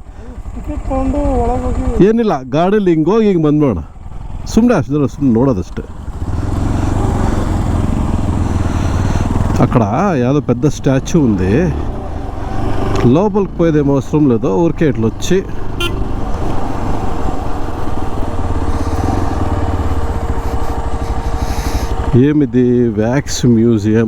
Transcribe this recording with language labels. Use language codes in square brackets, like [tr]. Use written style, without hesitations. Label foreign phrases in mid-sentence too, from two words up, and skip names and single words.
[kn] ಏನಿಲ್ಲ, ಗಾಡೀಲಿ ಹಿಂಗೋಗಿ ಹಿಂಗೆ ಬಂದ್ಬಿಡೋಣ. ಸುಮ್ಮನೆ ಅಷ್ಟು ಸುಮ್ಮನೆ ನೋಡೋದಷ್ಟೆ. [te] అక్కడ ఏదో పెద్ద స్టాచ్యూ ఉంది, లోపలికి పోయేదేమో అవసరం లేదు, ఊరికే ఇట్లా వచ్చి ఏమిది [en] wax museum.